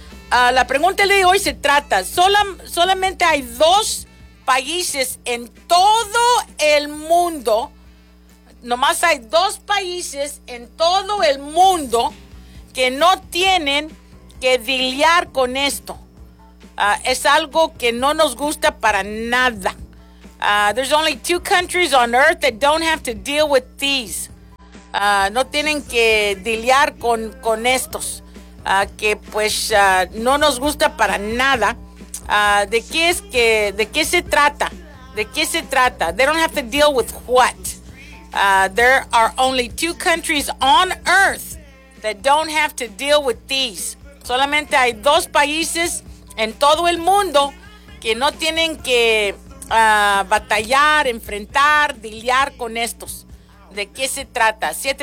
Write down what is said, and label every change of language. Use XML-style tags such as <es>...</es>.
<es>La pregunta de hoy se trata, solamente hay dos países en todo el mundo, nomás hay dos países en todo el mundo que no tienen que lidiar con esto. Es algo que no nos gusta para nada.</es> <en>There's only two countries on earth that don't have to deal with these.</en> <es>No tienen que lidiar con estos. Que pues no nos gusta para nada. ¿De qué se trata?</es> <en>They don't have to deal with what. There are only two countries on earth that don't have to deal with these.</en> <es>Solamente hay dos países en todo el mundo que no tienen que batallar, enfrentar, lidiar con estos. ¿De qué se trata?</es>